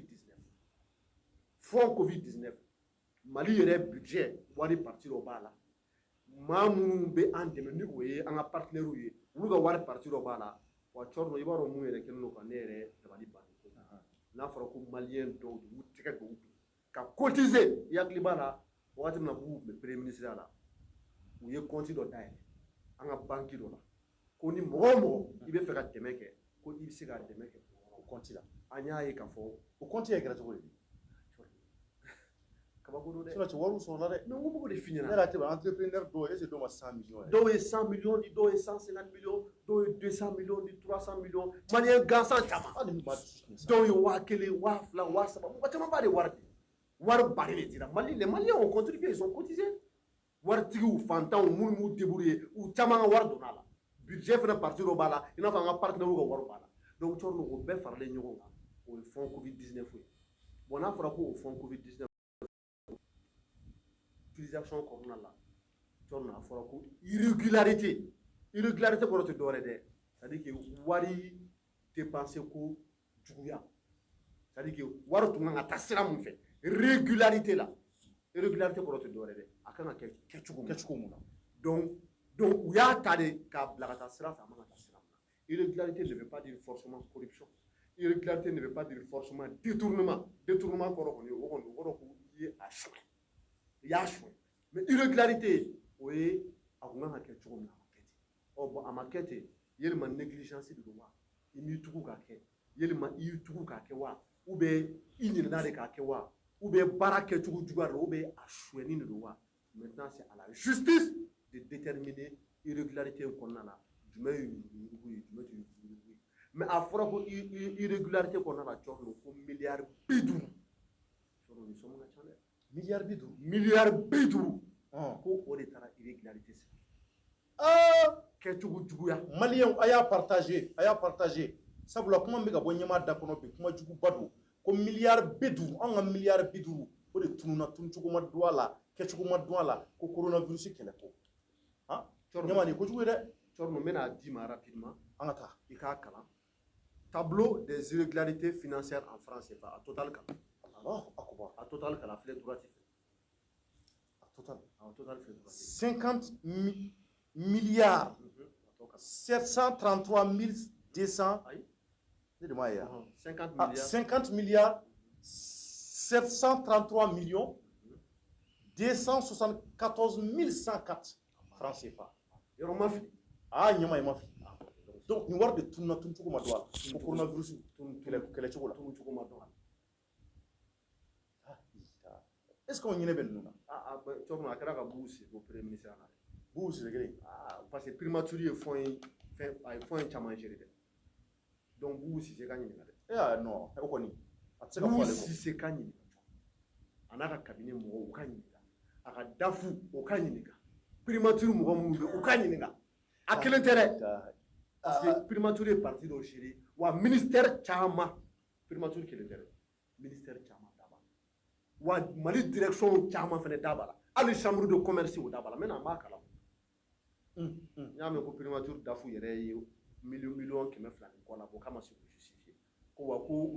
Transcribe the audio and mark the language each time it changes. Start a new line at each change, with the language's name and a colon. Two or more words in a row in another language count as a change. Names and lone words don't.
Bambara: covid-19 Mali yɛrɛ budget wari parti dɔ b'a la maa minnu bɛ an dɛmɛ ni o ye an ka partenaires ye olu ka wari parti dɔ b'a la wa cɔrɔ no i b'a dɔn mun yɛrɛ kɛlen don ka ne yɛrɛ dabali ban n'a fɔra ko maliyɛn dɔw de y'u tɛgɛ don ka cotiser i hakili b'a la wagati min na k'u tun bɛ
French: premier ministre
Bambara: la u ye compte dɔ dayɛlɛ an ka banque dɔ la ko ni mɔgɔ o mɔgɔ i bɛ fɛ ka dɛmɛ kɛ ko i bɛ se ka dɛmɛ kɛ o compte la an y'a ye k'a fɔ o compte ye kɛra cogo di kabako don dɛ sinon wariw sɔrɔ la dɛ mais n ko b'o de f'i ɲɛna ne yɛrɛ tɛ entrepreneur dɔw
French: est-ce que
Bambara: dɔw ma 100 millions dɔw ye 100 millions di dɔw ye 150 millions dɔw ye 200 millions di 300 millions maliyɛn gansan caman dɔw ye 1000 2000 3000 mɔgɔ caman b'a de wari di wari bari de dira Mali
French: les Maliens ont contribué ils ont cotisé
Bambara: waritigiw fantanw minnu b'u débrouiller u caman ka wari donna a la budget fana parti dɔ b'a la i n'a fɔ an ka partenaires ka wari b'a la donc cɔrɔ no o bɛɛ faralen ɲɔgɔn kan o ye fond covid-19 ye bon n'a fɔra ko o fond covid-19 utilisation kɔnɔna la cɔrɔ no a fɔra ko irrégularité kɔrɔ tɛ dɔwɛrɛ dɛ
French: c'est à dire que
Bambara: wari dépenser ko juguya
French: c'est à dire que
Bambara: wari tun kan ka taa sira mun fɛ régularité kɔrɔ tɛ dɔwɛrɛ dɛ a kan ka kɛ kɛcogo mun na donc u y'a ta de k'a bila ka taa sira fɛ a man ka taa sira mun na
French: irrégularité ne veut pas dire forcément corruption irrégularité ne veut pas dire forcément détournement
Bambara: kɔrɔ kɔni o kɔni o kɔrɔ ko i ye a suɲɛ i y'a suɲɛ
French: mais irrégularité
Bambara: o ye a kun kan ka kɛ cogo min na a ma kɛ ten bon a ma kɛ ten yalima négligence de don wa i m'i tugu k'a kɛ yalima i y'i tugu k'a kɛ wa
French: ou bien
Bambara: i ɲinɛna de k'a kɛ wa
French: ou bien
Bambara: baara kɛcogo juguya de don
French: ou bien
Bambara: a suɲɛni de don wa
French: maintenant c'est à la justice de déterminer irrégularité
Bambara: in kɔnɔna la jumɛn ye yurugu ye jumɛn tɛ yurugu ye mais a fɔra ko irrégularité kɔnɔna la cɔrɔ no ko miliyari 50 cɔrɔ ni sɔngɔ ka ca dɛ miliyari 50 ko o de taara irrégularité sen kɛcogo juguya maliyɛnw a y'a partager sabula kuma min bɛ ka bɔ ɲɛmaa da kɔnɔ bi kuma juguba don ko miliyari 50 an ka miliyari 50 o de tununa tuncogo ma don a la kɛcogo ma don a la ko coronavirus kɛlɛ ko ɲɛmaa nin kojugu ye dɛ cɔrɔ no n bɛna d'i ma rapidement an ka taa i k'a kalan
French: tableau des irrégularités financières en francs CFA
Bambara: a total kalan a total kalan filɛ droite a total filɛ droite 50 milliards 733 200 ne de m'a ye 50 milliards 733 millions 274 104 francs CFA yɔrɔ ma fili ɲɛmaa i ma fili donc nin wari de tununa tuncogo ma don a la ko coronavirus kɛlɛcogo la tuncogo ma don a la
French: est ce que
Bambara: o ɲinɛ bɛ ninnu na cɔrɔ no a kɛra ka bugu sigi o premier ministre la bugu sigi kelen
French: parce que
Bambara: primature ye fɛn a ye fɛn caman gérer dɛ donc bugu sigi ka ɲininka dɛ non o kɔni a tɛ se ka fɔ ale kɔ Sise ka ɲininka a n'a ka cabinet mɔgɔw u ka ɲininka a ka dafu o ka ɲininka primature mɔgɔ minnu bɛ u ka ɲininka a kelen tɛ dɛ
French: parce que
Bambara: primature ye parti dɔ gérer wa ministère caman primature kelen tɛ dɛ ministère caman da b'a la wa Mali direction caman fana da b'a la hali chambre de commerce o da b'a la maintenant an b'a kalan n y'a mɛn ko primature dafu yɛrɛ ye miliyɔn 200 ni kɔ la k'a ma se k'o justifier ko wa ko